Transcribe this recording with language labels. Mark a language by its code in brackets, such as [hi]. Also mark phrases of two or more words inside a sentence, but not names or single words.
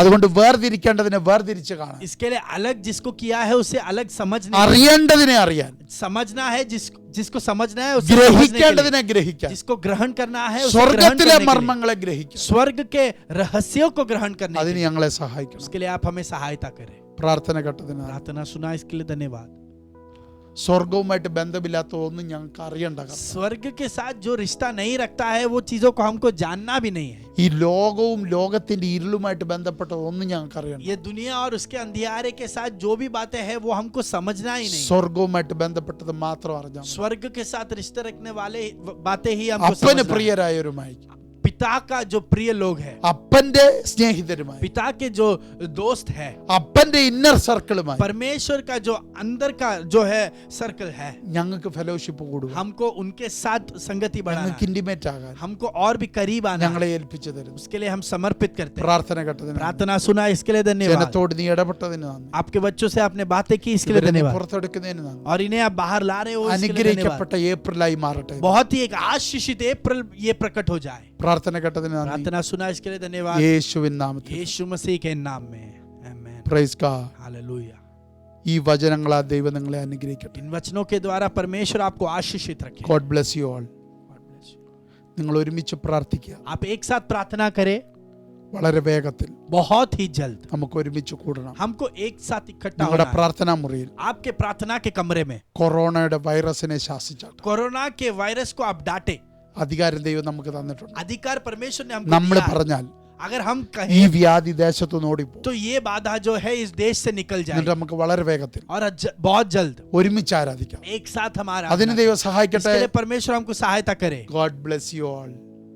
[ml] അതുകൊണ്ട് വേർതിരിക്കേണ്ടതിനെ വേർതിരിച്ച് കാണാം, [hi] इसके लिए अलग जिसको किया है उसे अलग समझने [ml] അറിയേണ്ടതിനെ അറിയാൻ, [hi] समझना है जिसको समझना है उसे समझने के [ml] ഗ്രഹിക്കേണ്ടതിനെ [hi] लिए, [ml] ഗ്രഹിക്കാൻ, [hi] जिसको ग्रहण करना है उसे ग्रहण [ml] സ്വർഗത്തിലെ [hi] करने के लिए, [ml] മർമ്മങ്ങളെ ഗ്രഹിക്കാൻ [hi] स्वर्ग के रहस्यों को ग्रहण करने के [ml] അതിന് [hi] लिए, [ml] ഞങ്ങളെ സഹായിക്കണം. [hi] उसके लिए आप हमें सहायता करें। [ml] പ്രാർത്ഥന ഘട്ടത്തിന് [hi] प्रार्थना सुना इसके लिए धन्यवाद। [ml] സ്വർഗവുമായിട്ട് ബന്ധമില്ലാത്ത ഒന്നും ഞങ്ങൾക്ക് അറിയണ്ട. [hi] स्वर्ग के साथ जो रिश्ता नहीं रखता है वो चीजों को हमको जानना भी नहीं है। [ml] ഈ ലോകവും ലോകത്തിന്റെ ഇരുളുമായിട്ട് ബന്ധപ്പെട്ട ഒന്നും ഞങ്ങൾക്ക് അറിയണ്ട. [hi] ये दुनिया और उसके अंधियारे के साथ जो भी बातें हैं वो हमको समझना ही नहीं। [ml] സ്വർഗവുമായിട്ട് ബന്ധപ്പെട്ടത് മാത്രം അറിഞ്ഞാൽ മതി. [hi] स्वर्ग के साथ रिश्ते रखने वाले बातें ही हमको [ml] അപ്പന് [hi] समझना है। [ml] പ്രിയരായവരുമായി, [hi] पिता का जो प्रिय लोग है, [ml] അപ്പന്റെ സ്നേഹിതരുമായി, [hi] पिता के जो दोस्त है, [ml] അപ്പന്റെ [en] inner circle [hi] परमेश्वर का जो अंदर का जो है सर्कल है, [ml] ഞങ്ങൾക്ക് ഫെലോഷിപ്പ് കൂടുക, [hi] हमको उनके साथ संगति बढ़ाना [ml] ഞങ്ങൾക്ക് [hi] है, [ml] ഇന്റിമേറ്റ് ആകാൻ [hi] हमको और भी करीब आना है। [ml] ഞങ്ങളെ ഏൽപ്പിച്ചു തരുന്നു. [hi] उसके लिए हम समर्पित करते हैं। [ml] പ്രാർത്ഥന ഘട്ടത്തിന് [hi] प्रार्थना सुना इसके लिए धन्यवाद। [ml] ജനത്തോട് നീ ഇടപെട്ടതിന് നന്ദി. [hi] आपके बच्चों से आपने बातें की इसके लिए [ml] ഇവരെ നീ [hi] धन्यवाद। [ml] പുറത്തെടുക്കുന്നതിന് നന്ദി. [hi] और इन्हें आप बाहर ला रहे हो इसके लिए धन्यवाद। [ml] അനുഗ്രഹിക്കപ്പെട്ട ഏപ്രിലായി മാറട്ടെ. [hi] बहुत ही एक आशीषित अप्रैल ये प्रकट हो जाए। [ml] പ്രാർത്ഥന ഘട്ടത്തിന് നന്ദി. [hi] प्रार्थना सुना इसके लिए धन्यवाद। [ml] യേശുവിൻ നാമത്തിൽ [hi] यीशु मसीह के नाम में आमीन। [en] Praise God. [hi] हालेलुया। [ml] ഈ വചനങ്ങളാൽ ദൈവം നിങ്ങളെ അനുഗ്രഹിക്കട്ടെ. [hi] इन वचनों के द्वारा परमेश्वर आपको आशीषित रखे। [en] God bless you all. [ml] നിങ്ങൾ ഒരുമിച്ച് പ്രാർത്ഥിക്കുക. [hi] आप एक साथ प्रार्थना करें। [ml] വളരെ വേഗത്തിൽ [hi] बहुत ही जल्द [ml] നമുക്ക് ഒരുമിച്ച് കൂടണം. [hi] हमको एक साथ इकट्ठा [ml] നിങ്ങളുടെ [hi] होना है। [ml] പ്രാർത്ഥനാ മുറിയിൽ [hi] आपके प्रार्थना के कमरे में [ml] കൊറോണയുടെ വൈറസിനെ ശാസിച്ചാട്ടെ. [hi] कोरोना के वायरस को आप डांटे। [ml] അധികാരം ദൈവം നമുക്ക് തന്നിട്ടുണ്ട്. [hi] अधिकार परमेश्वर ने हमको [ml] നമ്മൾ [hi] दिया है। [ml] പറഞ്ഞാൽ [hi] अगर हम [ml] ഈ [hi] कहें [ml] വ്യാധി ദേശത്തുനിന്ന് ഓടിപ്പോ. [hi] तो ये बाधा जो है इस देश से निकल [ml] എന്നിട്ട് [hi] जाए [ml] നമുക്ക് വളരെ വേഗത്തിൽ [hi] और बहुत जल्द [ml] ഒരുമിച്ച് ആരാധിക്കാം. [hi] एक साथ हमारा [ml] അതിന് ദൈവം സഹായിക്കട്ടെ. [hi] इसके लिए परमेश्वर हमको सहायता करे। [en] God bless you all.